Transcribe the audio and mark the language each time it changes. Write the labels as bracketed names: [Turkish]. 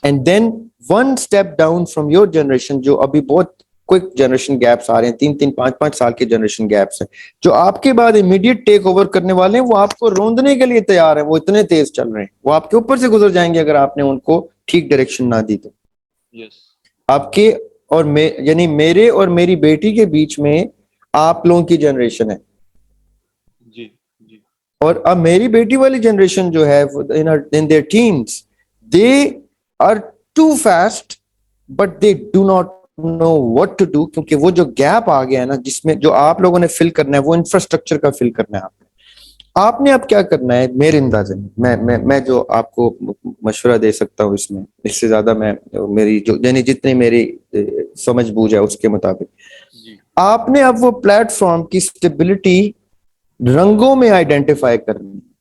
[English] and then one step down from your generation, [Urdu] جو ابھی بہت کوئک جنریشن گیپس آ رہے ہیں, 3 5 سال کے جنریشن گیپس ہیں, جو آپ کے بعد امیڈیٹ ٹیک اوور کرنے والے ہیں, وہ آپ کو روندنے کے لیے تیار ہیں. وہ اتنے تیز چل رہے ہیں, وہ آپ کے اوپر سے گزر جائیں گے اگر آپ نے ان کو ٹھیک ڈائریکشن نہ دی. تو آپ کے اور یعنی میرے اور میری بیٹی کے بیچ میں آپ لوگوں کی جنریشن ہے, جی جی اور اب میری بیٹی والی جنریشن جو ہے [English] in their teens, they are too fast but they do not know what to do. [Urdu] کیونکہ وہ جو گیپ آ گیا ہے نا, جس میں جو آپ لوگوں نے فل کرنا ہے, وہ انفراسٹرکچر کا فل کرنا ہے. آپ نے اب کیا کرنا ہے میرے اندازے میں جو آپ کو مشورہ دے سکتا ہوں اس میں, اس سے زیادہ میں میری جو یعنی جتنی میری سمجھ بوجھ ہے اس کے مطابق, آپ نے اب وہ پلیٹ فارم کی اسٹیبلٹی رنگوں میں آئیڈینٹیفائی کرنی.